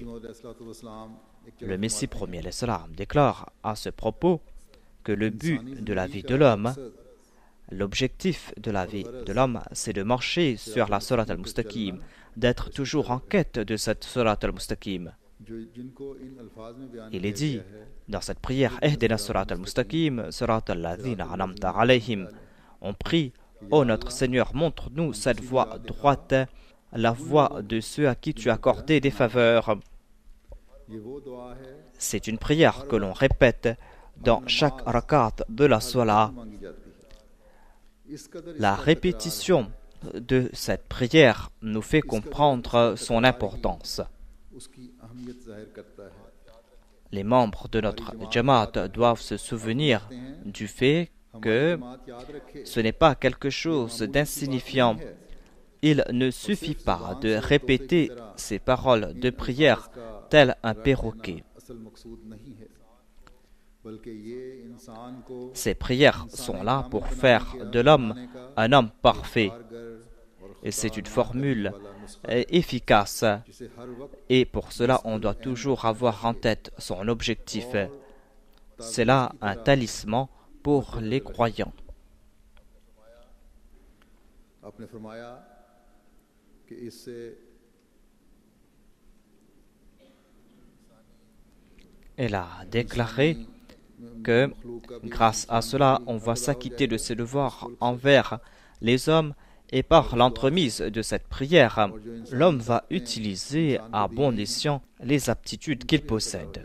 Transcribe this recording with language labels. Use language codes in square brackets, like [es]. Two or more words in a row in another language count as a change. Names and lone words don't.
[fr] Le Messie promis [ar] عليه السلام [fr] déclare à ce propos que le but de la vie de l'homme, l'objectif de la vie de l'homme, c'est de marcher sur la [ar] الصراط المستقيم, [fr] d'être toujours en quête de cette [ar] الصراط المستقيم. [fr] Il est dit dans cette prière [ar] اهدنا الصراط المستقيم، صراط الذين أنعمت عليهم. [fr] On prie, ô notre Seigneur, montre-nous cette voie droite, la voie de ceux à qui tu as accordé des faveurs. C'est une prière que l'on répète dans chaque rakat de la Salat. La répétition de cette prière nous fait comprendre son importance. [ur] اس کی اہمیت ظاہر کرتا ہے. [fr] Les membres de notre Jamaat doivent se souvenir du fait que [ur] بات یاد رکھے [fr] ce n'est pas quelque chose d'insignifiant. Il ne suffit pas de répéter ces paroles de prière tel un perroquet. [ur] اصل مقصود نہیں ہے، بلکہ یہ انسان کو [fr] Ces prières sont là pour faire de l'homme un homme parfait. Et c'est une formule efficace. [ur] جسے ہر وقت [fr] Et pour cela, on doit toujours avoir en tête son objectif. C'est là un talisman pour les croyants. [ur] آپ نے فرمایا کہ اس سے [fr] Elle a déclaré que grâce à cela, on va s'acquitter de ses devoirs envers les hommes et par l'entremise de cette prière, l'homme va utiliser à bon escient les aptitudes qu'il possède.